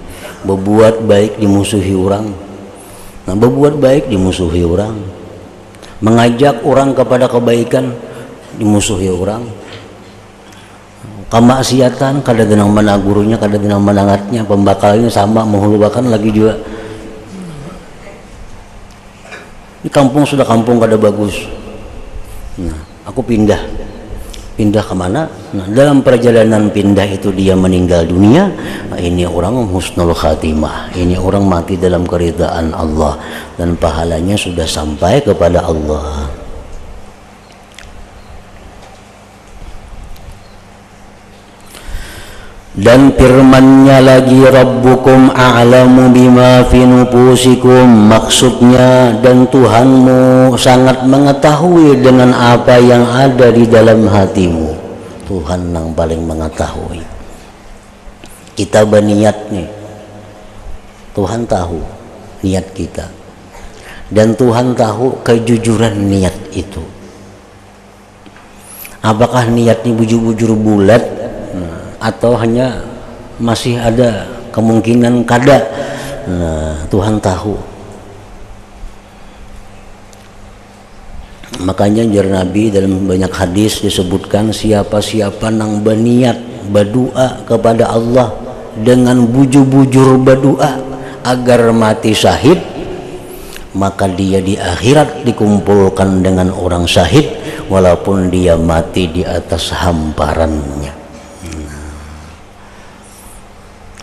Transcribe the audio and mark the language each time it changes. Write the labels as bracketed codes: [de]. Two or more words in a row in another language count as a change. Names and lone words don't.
[id] Berbuat baik dimusuhi orang. Nah, berbuat baik dimusuhi orang, mengajak orang kepada kebaikan dimusuhi orang, kemaksiatan kada denang menagurunya, kada denang menangatnya, pembakalnya sama menghulubakan lagi juga. Di kampung sudah kampung kada bagus. Nah, aku pindah kemana? Nah, dalam perjalanan pindah itu dia meninggal dunia. Nah, ini orang [ar] husnul khatimah, [id] ini orang mati dalam keridaan Allah dan pahalanya sudah sampai kepada Allah. Dan firman-Nya lagi, [ar] Rabbukum a'lamu bima fi nufusikum. [id] Maksudnya, dan Tuhanmu sangat mengetahui dengan apa yang ada di dalam hatimu. Tuhan yang paling mengetahui. Kita berniat nih, Tuhan tahu niat kita, dan Tuhan tahu kejujuran niat itu. Apakah niatnya bujur-bujur bulat, atau hanya masih ada kemungkinan kada? Nah, Tuhan tahu. Makanya jar Nabi dalam banyak hadis disebutkan, siapa-siapa nang berniat berdoa kepada Allah dengan bujur-bujur berdoa agar mati syahid, maka dia di akhirat dikumpulkan dengan orang syahid walaupun dia mati di atas hamparannya.